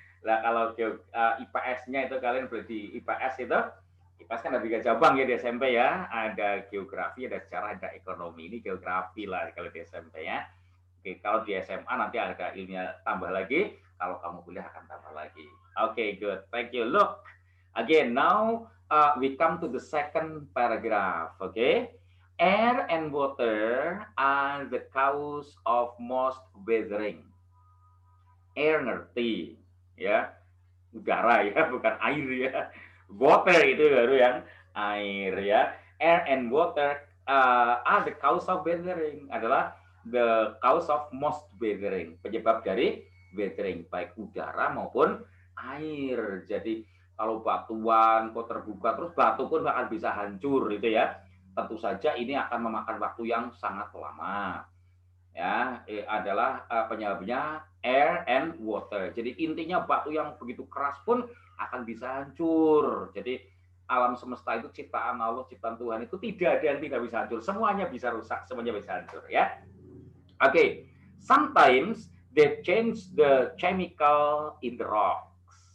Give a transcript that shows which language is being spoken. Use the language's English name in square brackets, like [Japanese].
[Indonesian] Lah kalau IPS-nya itu kalian berarti IPS itu IPS kan ada 3 cabang ya di SMP ya. Ada geografi, ada sejarah, ada ekonomi. Ini geografi lah kalau di SMP ya. Oke, kalau di SMA nanti ada ilmiah tambah lagi. Kalau kamu kuliah akan tambah lagi. [English] Oke, good. Thank you. Look, again, now we come to the second paragraph. Okay, air and water are the cause of most weathering. [Indonesian] Air ngerti, ya, udara ya, bukan air ya. Water itu baru yang air ya. [English] Air and water are the cause of weathering, [Indonesian] adalah [English] the cause of most weathering, [Indonesian] penyebab dari weathering, baik udara maupun air. Jadi kalau batuan kok terbuka terus, batu pun akan bisa hancur itu ya. Tentu saja ini akan memakan waktu yang sangat lama. Ya, adalah penyebabnya [English] air and water. [Indonesian] Jadi intinya batu yang begitu keras pun akan bisa hancur. Jadi alam semesta itu ciptaan Allah, ciptaan Tuhan itu tidak ada yang tidak bisa hancur. Semuanya bisa rusak, semuanya bisa hancur ya. Oke, okay. [English] Sometimes they change the chemical in the rocks.